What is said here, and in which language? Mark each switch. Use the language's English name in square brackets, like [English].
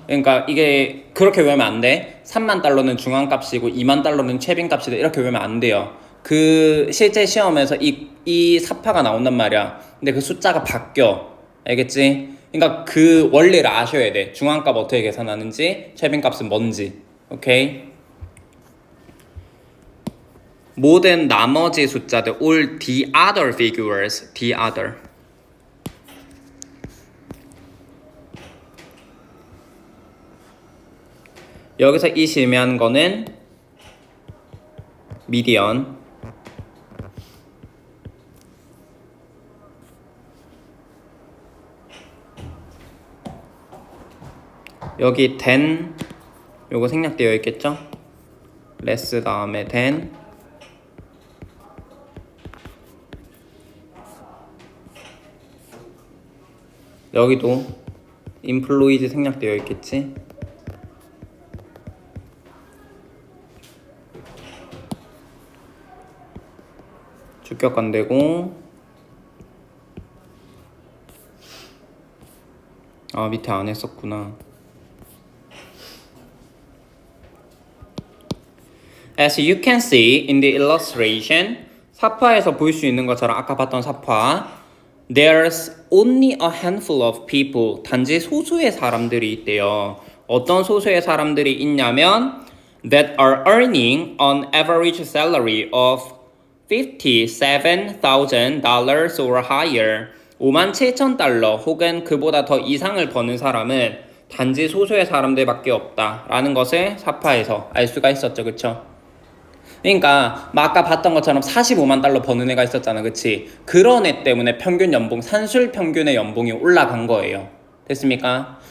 [Korean] 그러니까 이게 그렇게 외우면 안 돼. 3만 달러는 중앙값이고 2만 달러는 최빈값이다, 이렇게 외우면 안 돼요. 그 실제 시험에서 이 사파가 나온단 말이야. 근데 그 숫자가 바뀌어. 알겠지? 그러니까 그 원리를 아셔야 돼. 중앙값 어떻게 계산하는지, 최빈값은 뭔지. 오케이? 모든 나머지 숫자들, [English] all the other figures, the other. [Korean] 여기서 it이 의미하는 거는 미디언. 여기 than, 요거 생략되어 있겠죠? less 다음에 than. 여기도 employed 생략되어 있겠지? 주격관되고, 밑에 안 했었구나. [English] As you can see in the illustration, [Korean] 사파에서 볼 수 있는 것처럼 아까 봤던 사파, [English] there's only a handful of people, [Korean] 단지 소수의 사람들이 있대요. 어떤 소수의 사람들이 있냐면 [English] that are earning an average salary of $57,000 or higher. [Korean] 57,000달러 혹은 그보다 더 이상을 버는 사람은 단지 소수의 사람들밖에 없다라는 것을 사파에서 알 수가 있었죠. 그쵸? 그러니까 아까 봤던 것처럼 45만 달러 버는 애가 있었잖아. 그치? 그런 애 때문에 평균 연봉, 산술 평균의 연봉이 올라간 거예요. 됐습니까?